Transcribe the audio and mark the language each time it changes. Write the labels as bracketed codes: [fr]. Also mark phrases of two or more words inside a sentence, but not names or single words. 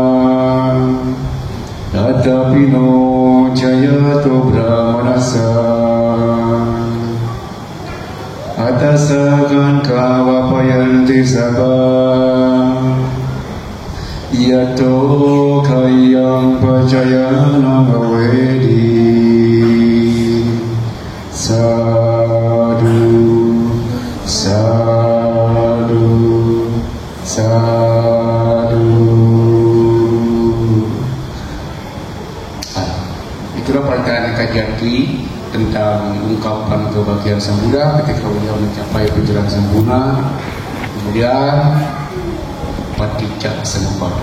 [pi] Atapino Jayato Brahmanasa Atasakan Kawapayanti Sabha Yato Kayam Pacayana Bhavedi Sadhu Sadhu Sadhu. [id] Itulah perkataan Kajati tentang ungkapan kebahagiaan Sang Buddha ketika beliau mencapai penjelasan sempurna. Kemudian Paticca Samuppada.